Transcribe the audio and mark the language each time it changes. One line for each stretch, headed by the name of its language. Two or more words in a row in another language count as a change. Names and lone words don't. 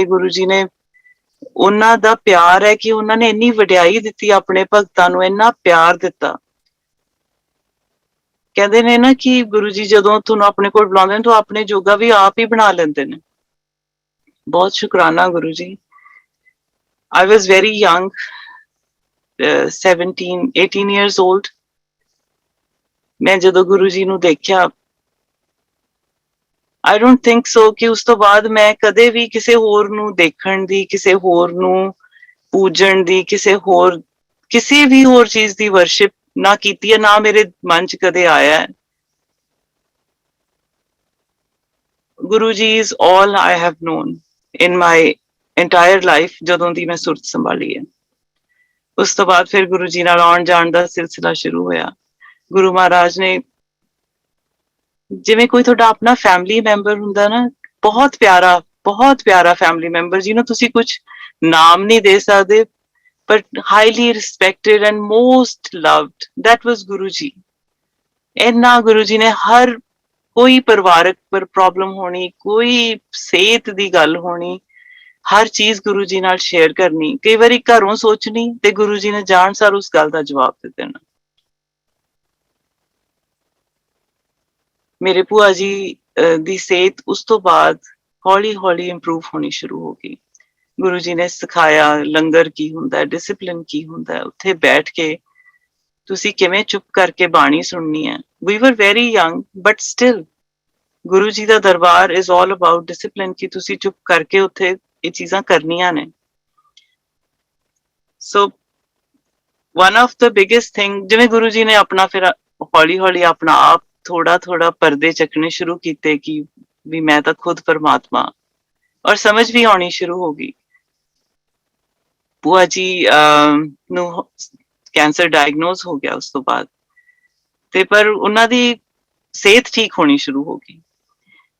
Punjabi: ਗੁਰੂ ਜੀ ਨੇ, ਉਹਨਾਂ ਦਾ ਪਿਆਰ ਹੈ ਕਿ ਉਹਨਾਂ ਨੇ ਇੰਨੀ ਵਡਿਆਈ ਦਿੱਤੀ ਆਪਣੇ ਭਗਤਾਂ ਨੂੰ, ਇੰਨਾ ਪਿਆਰ ਦਿੱਤਾ. ਕਹਿੰਦੇ ਨੇ ਨਾ ਕਿ ਗੁਰੂ ਜੀ ਜਦੋਂ ਤੁਹਾਨੂੰ ਆਪਣੇ ਕੋਲ ਬੁਲਾਉਂਦੇ ਨੇ ਤਾਂ ਆਪਣੇ ਜੋਗਾ ਵੀ ਆਪ ਹੀ ਬਣਾ ਲੈਂਦੇ ਨੇ. ਬਹੁਤ ਸ਼ੁਕਰਾਨਾ ਗੁਰੂ ਜੀ.
English: I was very young, 18 years old.
Punjabi: ਮੈਂ ਜਦੋਂ ਗੁਰੂ ਜੀ ਨੂੰ ਦੇਖਿਆ,
English: I don't think so
Punjabi: ਕਿ ਉਸ ਤੋਂ ਬਾਅਦ ਮੈਂ ਕਦੇ ਵੀ ਕਿਸੇ ਹੋਰ ਨੂੰ ਦੇਖਣ ਦੀ, ਕਿਸੇ ਹੋਰ ਨੂੰ ਪੂਜਣ ਦੀ, ਕਿਸੇ ਵੀ ਹੋਰ ਚੀਜ਼ ਦੀ ਵਰਸ਼ਿਪ ਨਾ ਕੀਤੀ ਹੈ, ਨਾ ਮੇਰੇ ਮਨ ਚ ਕਦੇ ਆਇਆ ਹੈ.
English: ਗੁਰੂ ਜੀ is all I have known in my entire life,
Punjabi: ਜਦੋਂ ਦੀ ਮੈਂ ਸੁਰਤ ਸੰਭਾਲੀ ਹੈ. ਉਸ ਤੋਂ ਬਾਅਦ ਫਿਰ ਗੁਰੂ ਜੀ ਨਾਲ ਆਉਣ ਜਾਣ ਦਾ ਸਿਲਸਿਲਾ ਸ਼ੁਰੂ ਹੋਇਆ. ਗੁਰੂ ਮਹਾਰਾਜ ਨੇ, ਜਿਵੇਂ ਕੋਈ ਤੁਹਾਡਾ ਆਪਣਾ
English: family member
Punjabi: ਹੁੰਦਾ ਨਾ, ਬਹੁਤ ਪਿਆਰਾ
English: family member,
Punjabi: ਜਿਹਨੂੰ ਤੁਸੀਂ ਕੁਝ ਨਾਮ ਨਹੀਂ ਦੇ ਸਕਦੇ,
English: but highly respected and most loved. That was Guru Ji.
Punjabi: ਇੰਨਾ ਗੁਰੂ ਜੀ ਨੇ ਹਰ ਕੋਈ ਪਰਿਵਾਰਕ ਪਰ ਪ੍ਰੋਬਲਮ ਹੋਣੀ, ਕੋਈ ਸਿਹਤ ਦੀ ਗੱਲ ਹੋਣੀ, ਹਰ ਚੀਜ਼ ਗੁਰੂ ਜੀ ਨਾਲ ਸ਼ੇਅਰ ਕਰਨੀ. ਕਈ ਵਾਰੀ ਘਰੋਂ ਸੋਚਣੀ ਤੇ ਗੁਰੂ ਜੀ ਨੇ ਜਾਣ ਸਾਰ ਉਸ ਗੱਲ ਦਾ ਜਵਾਬ ਦੇ ਦੇਣਾ. ਮੇਰੇ ਭੂਆ ਜੀ ਦੀ ਸਿਹਤ ਉਸ ਤੋਂ ਬਾਅਦ ਹੌਲੀ ਹੌਲੀ ਇੰਪਰੂਵ ਹੋਣੀ ਸ਼ੁਰੂ ਹੋ ਗਈ. ਗੁਰੂ ਜੀ ਨੇ ਸਿਖਾਇਆ ਲੰਗਰ ਕੀ ਹੁੰਦਾ, ਡਿਸਿਪਲਿਨ ਕੀ ਹੁੰਦਾ, ਉੱਥੇ ਬੈਠ ਕੇ ਤੁਸੀਂ ਕਿਵੇਂ ਚੁੱਪ ਕਰਕੇ ਬਾਣੀ ਸੁਣਨੀ ਹੈ.
English: We were very young, but still
Punjabi: ਗੁਰੂ ਜੀ ਦਾ ਦਰਬਾਰ
English: is all about discipline,
Punjabi: ਕਿ ਤੁਸੀਂ ਚੁੱਪ ਕਰਕੇ ਉੱਥੇ ਇਹ ਚੀਜ਼ਾਂ ਕਰਨੀਆਂ ਨੇ.
English: So one of the biggest thing,
Punjabi: ਜਿਵੇਂ ਗੁਰੂ ਜੀ ਨੇ ਆਪਣਾ ਫਿਰ ਹੌਲੀ ਹੌਲੀ ਆਪਣਾ ਆਪ ਥੋੜਾ ਪਰਦੇ ਚੱਕਣੇ ਸ਼ੁਰੂ ਕੀਤੇ ਕਿ ਵੀ ਮੈਂ ਤਾਂ ਖੁਦ ਪਰਮਾਤਮਾ, ਔਰ ਸਮਝ ਵੀ ਆਉਣੀ ਸ਼ੁਰੂ ਹੋ ਗਈ. ਭੂਆ ਜੀ ਨੂੰ ਕੈਂਸਰ ਡਾਇਗਨੋਜ਼ ਹੋ ਗਿਆ ਉਸ ਤੋਂ ਬਾਅਦ, ਤੇ ਪਰ ਉਹਨਾਂ ਦੀ ਸਿਹਤ ਠੀਕ ਹੋਣੀ ਸ਼ੁਰੂ ਹੋ ਗਈ.